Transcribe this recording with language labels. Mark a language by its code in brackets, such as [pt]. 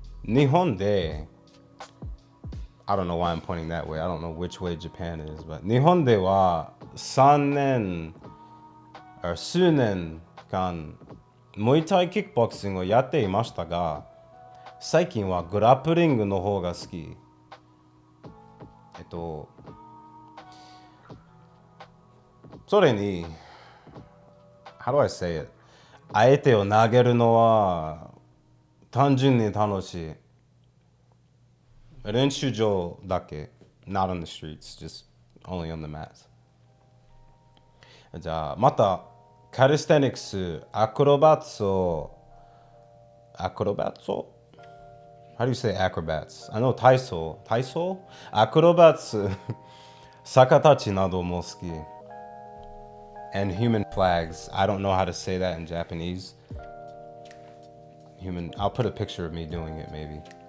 [ja] 日本で [en] I don't know why I'm pointing that way. I don't know which way Japan is, but [ja] 日本では3年数年間ムエタイキックボクシングをやっていましたが、最近はグラップリングの方が好き。それに、 [en] How do I say it? [ja] 相手を投げるのは単純に楽しい。練習場だけ。 [en] Not on the streets, just only on the mats. [ja] じゃあ、また、カリステニクス、アクロバッツを、 [en] How do you say acrobats? I know [ja] 体操アクロバッツ、逆立ちなども好き。 [en] And human flags. I don't know how to say that in Japanese. I'll put a picture of me doing it maybe.